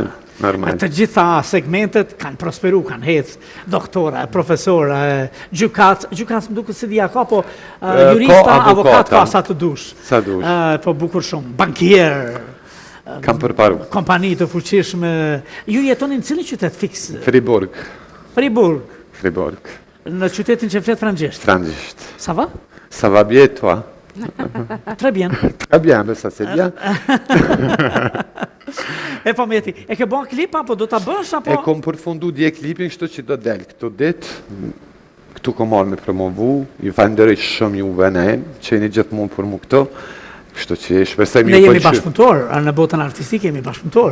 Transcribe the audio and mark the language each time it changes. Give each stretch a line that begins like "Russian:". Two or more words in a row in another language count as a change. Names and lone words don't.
Albanian: Të gjitha segmentet kanë prosperu, kanë hecë, doktora, profesora, gjukatës më duke si dhja ka, po jurista, avokat ka sa të dush. Sa dush. Po bukur shumë, bankier, kam përparu. Kompani të fuqishme. Ju jetonin cilin qytet fix? Fribourg. Në qytetin që flet frangjesht? Frangjesht.
French: Sa va? Ça va bien, toi? Très bien. Très bien, mais ça c'est bien.
Albanian: E po Meti, e ke bën klip apo do ta bësh apo? E kom përfundu dje klipin, kështu që do del këto ditë. Këtu kom marrë me promovu, ju falenderoj shumë juve ne, që jeni gjithmonë për mu këto. Kështu që shpresoj mi Ne jemi bashkëpunëtor, në botën artistike jemi bashkëpunëtor.